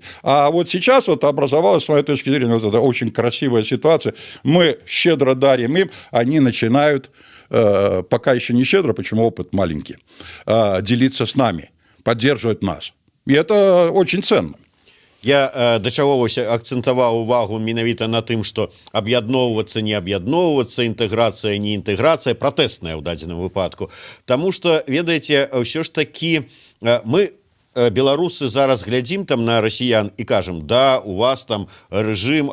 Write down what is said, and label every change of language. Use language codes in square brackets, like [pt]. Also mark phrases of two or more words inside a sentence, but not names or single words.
[ru] А вот сейчас вот образовалась, с моей точки зрения, вот эта очень красивая ситуация. Мы щедро дарим им, они начинают, пока еще не щедро, почему опыт маленький, делиться с нами, поддерживать нас. И это очень ценно. [be] Я да чаго вось акцэнтаваў увагу менавіта на тым, што аб'ядноўвацца, не аб'ядноўвацца, інтэграцыя, не інтэграцыя, пратэсная ў дадзеным выпадку. Таму што, ведаеце, ўсё ж такі мы, беларусы, зараз глядзім там на расіян і кажам: да, у вас там рэжым